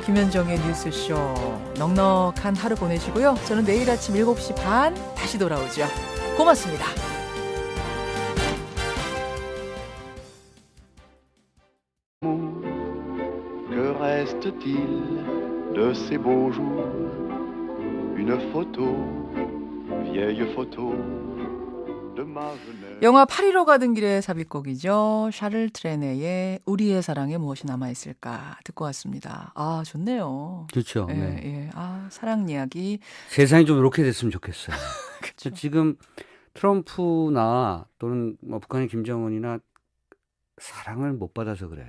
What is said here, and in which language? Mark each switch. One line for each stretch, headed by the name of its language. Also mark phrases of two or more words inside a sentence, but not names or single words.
Korean: 김현정의 뉴스쇼. 넉넉한 하루 보내시고요. 저는 내일 아침 7시 반 다시 돌아오죠. 고맙습니다.
French: Que reste-t-il de ces beaux jours? Une photo, vieille photo de ma jeunesse.
Korean: 영화 파리로 가던 길의 삽입곡이죠. 샤를 트레네의 우리의 사랑에 무엇이 남아있을까 듣고 왔습니다. 아, 좋네요. 그렇죠. 예, 네. 예. 아, 사랑 이야기. 세상이 좀 이렇게 됐으면 좋겠어요. 지금 트럼프나 또는 뭐 북한의 김정은이나 사랑을 못 받아서 그래요.